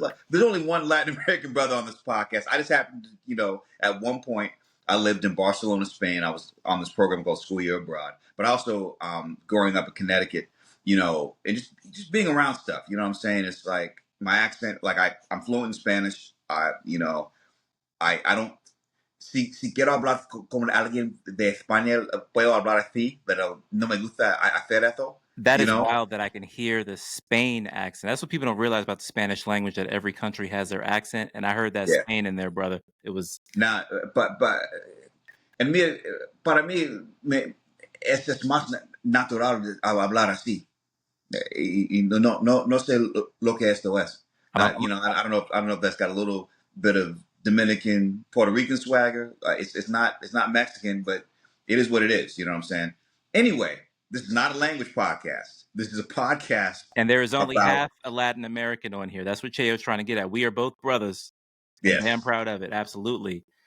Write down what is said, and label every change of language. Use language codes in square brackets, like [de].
[en] Like, there's only one Latin American brother on this podcast. I just happened to, at one point, I lived in Barcelona, Spain. I was on this program called School Year Abroad. But also, growing up in Connecticut, and just being around stuff. You know what I'm saying? It's like my accent. Like I'm fluent in Spanish. I don't. [es] Si quiero hablar con alguien de España, puedo hablar así, pero no me gusta hacer eso. [en] That is wild that I can hear the Spain accent. That's what people don't realize about the Spanish language, that every country has their accent. And I heard that Spain in there, brother. It was... [es] But para mí, es más natural hablar así. Y no sé lo que esto es. [en] I don't know if that's got a little bit of Dominican, Puerto Rican swagger. It's not Mexican, but it is what it is. You know what I'm saying? Anyway, this is not a language podcast. This is a podcast. And there is only half a Latin American on here. That's what Cheo's trying to get at. We are both brothers. Yes. And I'm proud of it. Absolutely.